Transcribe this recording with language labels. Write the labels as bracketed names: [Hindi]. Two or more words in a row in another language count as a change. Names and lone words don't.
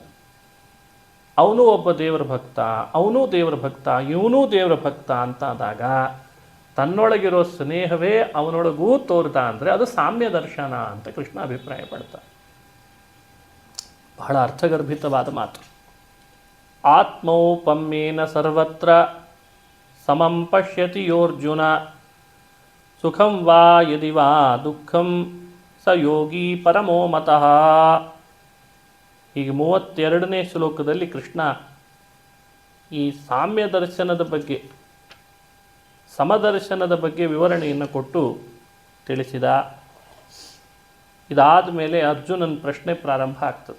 [Kannada] ಅವನು ಒಬ್ಬ ದೇವರ ಭಕ್ತ, ಅವನೂ ದೇವರ ಭಕ್ತ, ಇವನೂ ದೇವರ ಭಕ್ತ ಅಂತ ಆದಾಗ ತನ್ನೊಳಗಿರೋ ಸ್ನೇಹವೇ ಅವನೊಳಗೂ ತೋರ್ದ ಅಂದರೆ ಅದು ಸಾಮ್ಯ ದರ್ಶನ ಅಂತ ಕೃಷ್ಣ ಅಭಿಪ್ರಾಯ ಪಡ್ತಾನೆ. ಬಹಳ ಅರ್ಥಗರ್ಭಿತವಾದ ಮಾತು. [Sanskrit] ಆತ್ಮೌಪಮ್ಯೇನ ಸರ್ವತ್ರ ಸಮಂ ಪಶ್ಯತಿ ಯೋರ್ಜುನ ಸುಖಂ ವಾ ಯದಿ ವಾ ದುಃಖಂ ಸ ಯೋಗಿ ಪರಮೋ ಮತಃ. [Kannada] ಹೀಗೆ 32ನೇ ಶ್ಲೋಕದಲ್ಲಿ ಕೃಷ್ಣ ಈ ಸಾಮ್ಯ ದರ್ಶನದ ಬಗ್ಗೆ, ಸಮದರ್ಶನದ ಬಗ್ಗೆ ವಿವರಣೆಯನ್ನು ಕೊಟ್ಟು ತಿಳಿಸಿದ. ಇದಾದ ಮೇಲೆ ಅರ್ಜುನನ ಪ್ರಶ್ನೆ ಪ್ರಾರಂಭ ಆಗ್ತದೆ.